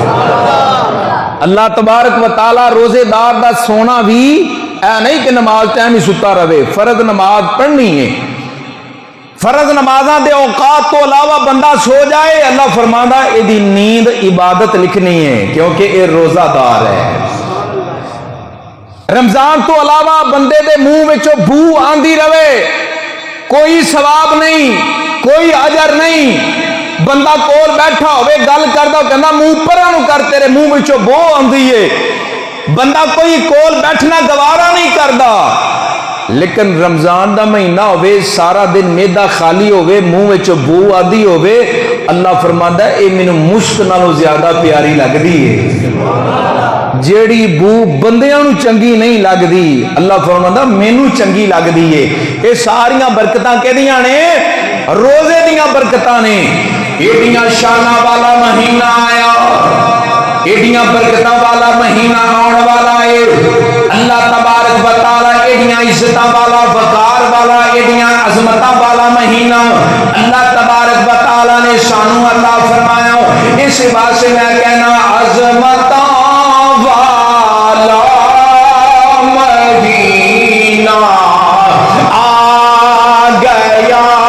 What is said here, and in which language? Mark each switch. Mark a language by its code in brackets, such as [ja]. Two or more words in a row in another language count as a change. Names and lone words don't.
[pa] اللہ تبارک و تعالی روزے دار دا سونا بھی اے نہیں کہ نماز ٹائم ہی ستا رہے، فرض نماز پڑھنی ہے، فرض نمازاں دے اوقات تو علاوہ بندہ سو جائے، اللہ فرماندا ہے ایدی نیند عبادت لکھنی ہے کیونکہ اے روزہ دار ہے۔ رمضان تو علاوہ بندے دے منہ وچوں بو آندی رہے، کوئی ثواب نہیں، کوئی اجر نہیں، بندہ کول بیٹھا ہوئے گل کردا کہندا منہ پراں نو کر، تیرے منہ وچوں بو آندی ہے، بندہ کوئی کول بیٹھنا گوارا نہیں کردا۔ لیکن رمضان دا مہینہ ہوئے، سارا دن میدا خالی ہوئے، منہ وچوں بو آدی ہوئے، اللہ فرماندا ہے اے مینوں مشک نالوں زیادہ پیاری لگدی ہے۔ جیڑی بو بندیاں نو چنگی نہیں لگدی، اللہ فرماندا مینوں چنگی لگدی ہے۔ اے ساریاں برکتاں کہدیاں نے؟ روزے دیاں برکتاں نے۔ ایڈیاں شاناں والا مہینہ آیا، ایڈیاں برکتاں والا مہینہ آن والا ہے۔ اللہ تبارک و تعالی ایڈیاں عزتاں والا، وقار والا، ایڈیاں عظمتاں والا مہینہ اللہ تبارک و تعالی نے سانو عطا فرمایا۔ اس واسطے میں کہنا عظمتاں والا مہینہ آ گیا،